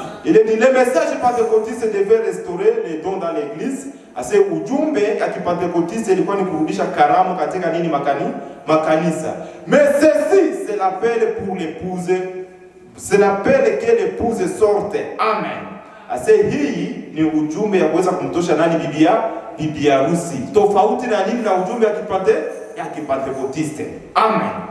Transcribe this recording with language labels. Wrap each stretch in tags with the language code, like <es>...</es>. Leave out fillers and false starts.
<fr>Il est dit le message pentecôtiste devait restaurer les dons dans l'église.</fr> <sw>Ase ujumbe ya kipentekotiste ilikuwa ni kurudisha karamu katika nini? Makanisa.</sw> <fr>Mais ceci c'est l'appel pour l'épouse. C'est l'appel que l'épouse sorte. Amen.</fr> <sw>Ase hii ni ujumbe ya kuweza kumtosha nani? Bibi harusi. Tofauti na nini na ujumbe ya kipentécotiste. Amen.</sw>